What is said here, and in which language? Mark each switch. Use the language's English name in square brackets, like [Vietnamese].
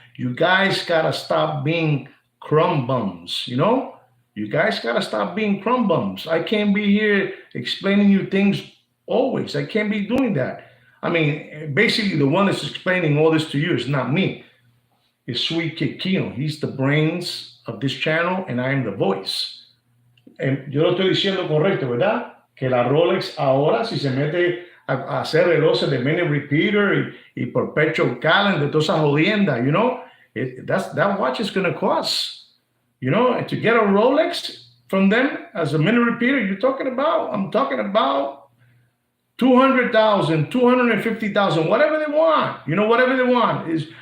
[English] You guys gotta stop being crumb bums, You guys gotta stop being crumb bums. I can't be here explaining you things always. I can't be doing that. I mean, basically the one that's explaining all this to you is not me. It's Sweet Kid Kino. He's the brains of this channel and I am the voice. [Spanish] Yo lo estoy diciendo correcto, ¿verdad? Que la Rolex ahora, si se mete a hacer relojes de minute repeater y perpetual calendar, toda esa jodienda, [English] that watch is going to cost, and to get a Rolex from them as a minute repeater, I'm talking about $200,000, $250,000, whatever they want, whatever they want.